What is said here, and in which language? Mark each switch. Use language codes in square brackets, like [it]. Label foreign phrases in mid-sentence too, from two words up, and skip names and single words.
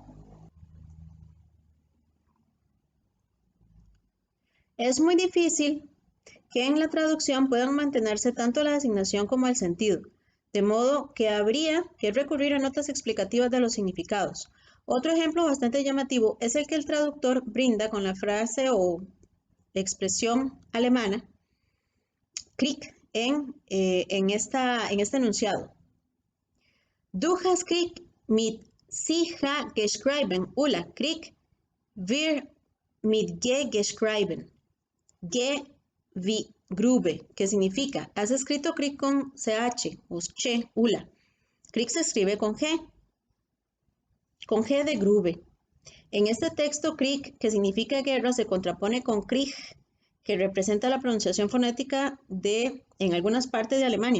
[es] Es muy difícil que en la traducción puedan mantenerse tanto la designación como el sentido, de modo que habría que recurrir a notas explicativas de los significados. Otro ejemplo bastante llamativo es el que el traductor brinda con la frase o expresión alemana Krieg en este enunciado. [de] Du hast Krieg mit sicher geschrieben, Ulla, Krieg wird mit G geschrieben. G wie Grube, [es] que significa, has escrito Krieg con CH, o Che, Ula. Krieg se escribe con G de Grube. En este texto, Krieg, que significa guerra, se contrapone con Krieg, que representa la pronunciación fonética de en algunas partes de Alemania.